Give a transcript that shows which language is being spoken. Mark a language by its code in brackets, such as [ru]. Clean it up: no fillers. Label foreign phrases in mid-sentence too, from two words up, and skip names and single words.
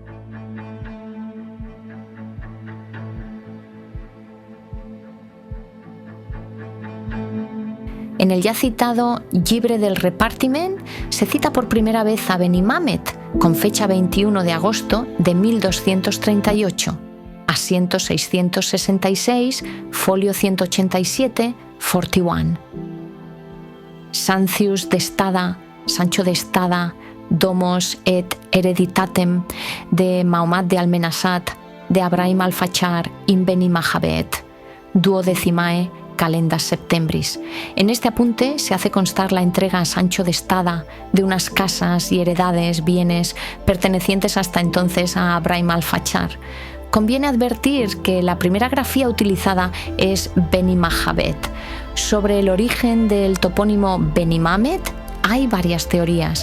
[es] En el ya citado Llibre del Repartiment se cita por primera vez a Benimamet con fecha 21 de agosto de 1238, asiento 666, folio 187, 41. [la] Sancius de Estada, Sancho de Estada, Domos et Hereditatem de Mahomat de Almenasat, de Abrahim al-Fachar in Beni Mahabet, duodecimae Calendas Septembris. [es] En este apunte se hace constar la entrega a Sancho de Estada de unas casas y heredades, bienes pertenecientes hasta entonces a Abraham al-Fachar. Conviene advertir que la primera grafía utilizada es Beni Mahabet. Sobre el origen del topónimo Benimamet hay varias teorías.